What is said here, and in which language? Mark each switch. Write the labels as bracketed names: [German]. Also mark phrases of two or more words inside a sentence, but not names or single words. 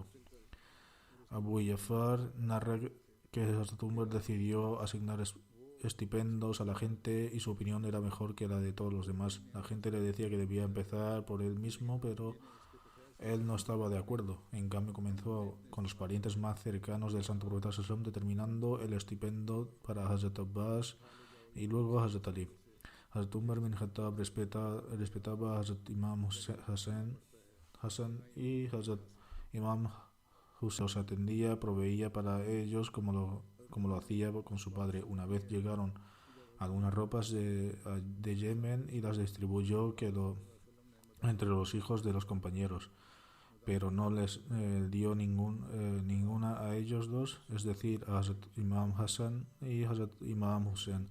[Spanish] Abu Jafar narra que Hazrat Umar decidió asignar estipendos a la gente y su opinión era mejor que la de todos los demás. La gente le decía que debía empezar por él mismo, pero él no estaba de acuerdo. En cambio, comenzó con los parientes más cercanos del santo profeta Sallam, determinando el estipendio para Hazrat Abbas y luego Hazrat Ali. Hazrat Umar bin Khattab respetaba a Hazrat Imam Hassan y Hazrat Imam Hussein. Los atendía, proveía para ellos como lo hacía con su padre. Una vez llegaron algunas ropas de Yemen y las distribuyó entre los hijos de los compañeros, pero no les dio ninguna a ellos dos, es decir, a Hazrat Imam Hassan y Hazrat Imam Hussein.